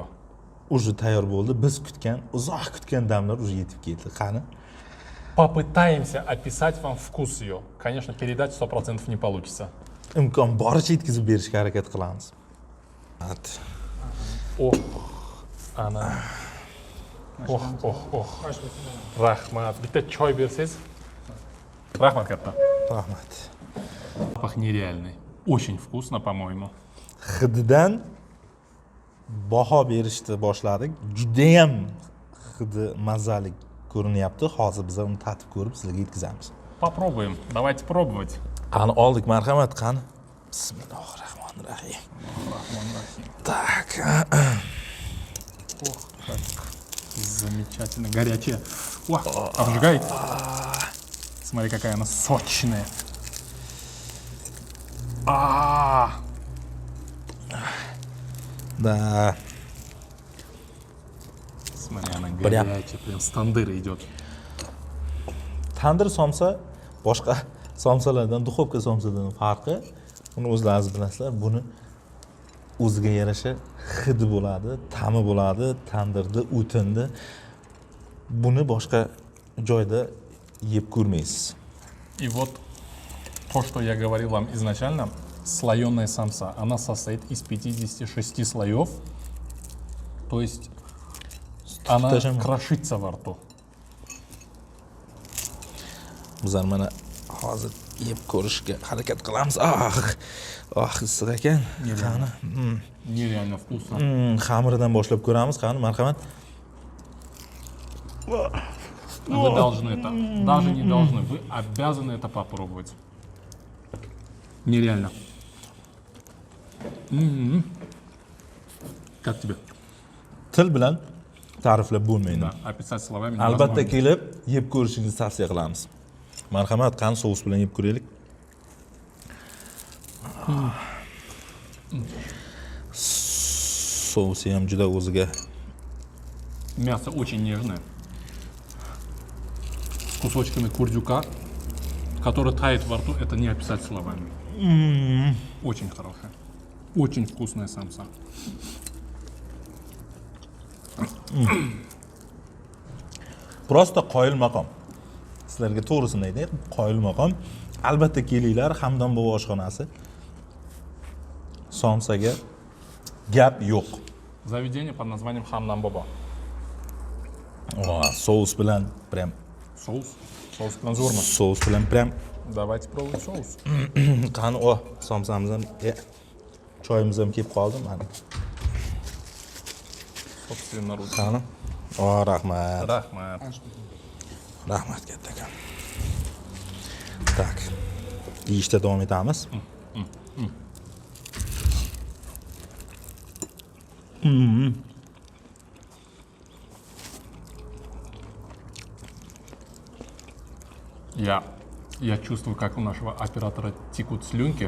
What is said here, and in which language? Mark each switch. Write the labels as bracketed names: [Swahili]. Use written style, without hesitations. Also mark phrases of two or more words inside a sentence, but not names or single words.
[Uzbek] Уже tayyor bo'ldi. Biz kutgan, uzoq kutgan damlar уже yetib keldi. Qani? [Russian] Попытаемся описать вам вкус ее. Конечно, передать 100% не получится. [Uzbek] Imkon boricha yetkazib berishga harakat qilamiz. Ох, ana. Oh. Rahmat. Bitta choy bersangiz. Rahmat katta. Rahmat. [Russian] Запах нереальный. Очень вкусно, по-моему. [Uzbek] Hididan baho berishni boshladik. Juda ham hidi mazali ko'rinyapti. Hozir biz uni tatib ko'rib sizlarga yetkazamiz. [Russian] попробуем. Давайте пробовать. [Uzbek] Qani oldik, marhamat, qani. Bismillahirrahmanirrahim. [Russian] Так. Ох, как замечательно. Горячая. Ох, обжигает. Смотри, какая она сочная. Да. Смотри, она горячая, прям с тандыра идет. [Uzbek] Tandir somsa boshqa somsalardan, duxovka somsadan farqi, uni o'zlaringiz bilasizlar, buni o'ziga yarasha hidi bo'ladi, ta'mi bo'ladi, tandirda, o'tinda. Buni boshqa joyda yeb ko'rmaysiz. [Russian] И вот то, что я говорил вам изначально, слоеная самса, она состоит из 56 слоев, то есть она крошится во рту. [Uzbek] Bizlar mana hozir yeb ko'rishga harakat qilamiz. Issiq ekan. Qani. [Russian] Нереально вкусно. [Uzbek] Xamiridan boshlab ko'ramiz. Qani, marhamat. [Russian] Вы должны это, даже не должны, вы обязаны это попробовать. Нереально. Как тебе? [Uzbek] Til bilan ta'riflab bo'lmaydi. [Russian] Да, описать словами [Uzbek] Albatta [Russian] невозможно. [Uzbek] kelib yeb ko'rishingizni tavsiya qilamiz. Marhamat, qani sous bilan yeb ko'raylik. Sousi ham juda o'ziga. [Russian] Мясо очень нежное. С кусочками курдюка, который тает во рту, это не описать словами. Очень хорошая. Очень вкусная самса. [Uzbek] Prosta qoyil maqom. Sizlarga to'g'risini aytay, qoyil maqom. Albatta kelinglar, Hamdon bobo oshxonasi. Somsaga gap yo'q. [Russian] Заведение под названием Хамдон Бобо. [Uzbek] Sous bilan prям. [Russian] Соус. Соус конзорма. [Uzbek] Sous bilan prям. [Russian] Давайте пробовать соус. [Uzbek] Qani, somsamiz ham, choyimiz ham kelib qoldi mana. [Russian] Собственноручно. [Uzbek] Qani. Rahmat. Рахмат. Rahmat kattakon. Tak. Yeyishda davom etamiz. [Russian] Я чувствую, как у нашего оператора текут слюнки.